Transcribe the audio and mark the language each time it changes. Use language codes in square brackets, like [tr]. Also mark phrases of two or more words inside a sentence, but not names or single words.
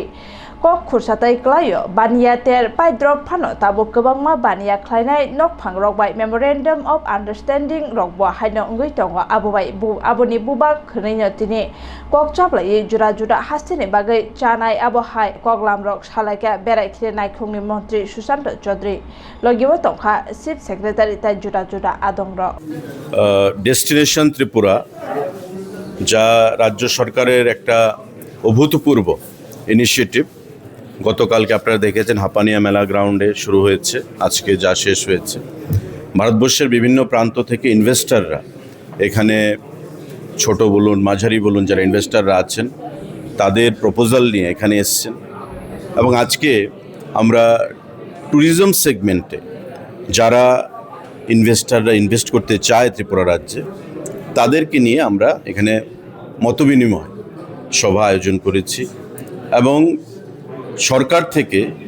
[trp] कक खुरसाथाय क्लायो बानिया तेर पाइद्रप फानो ताबो गोबांमा बानिया खालायनाय नकफां रगबाय [en] memorandum of understanding [trp] रगबो हायनो अंगै दङ आबोनि बुबा खनैनो दिनै कक चाप्लायै जुरा जुरा हास्टेनि बागै जानाय आबहाय कगलाम रग सालायका बेरायखिरिनाय थुंनि मन्त्री सुशांत चौधरी लगिबो दंखा [en] chief secretary [trp] ताय जुरा जुरा आदं रग [bn] ডেস্টিনেশন ত্রিপুরা যা রাজ্য সরকারের একটা অভূতপূর্ব ইনিশিয়েটিভ গতকালকে আপনারা দেখেছেন হাপানিয়া মেলা গ্রাউন্ডে শুরু হয়েছে, আজকে যা শেষ হয়েছে। ভারতবর্ষের বিভিন্ন প্রান্ত থেকে ইনভেস্টররা এখানে ছোট বলুন মাঝারি বলুন যারা ইনভেস্টররা আছেন তাদের প্রপোজাল নিয়ে এখানে এসছেন এবং আজকে আমরা [en] tourism segment [bn] যারা ইনভেস্টররা ইনভেস্ট করতে চায় ত্রিপুরা রাজ্যে তাদেরকে নিয়ে আমরা এখানে মতবিনিময় সভা আয়োজন করেছি এবং সরকার থেকে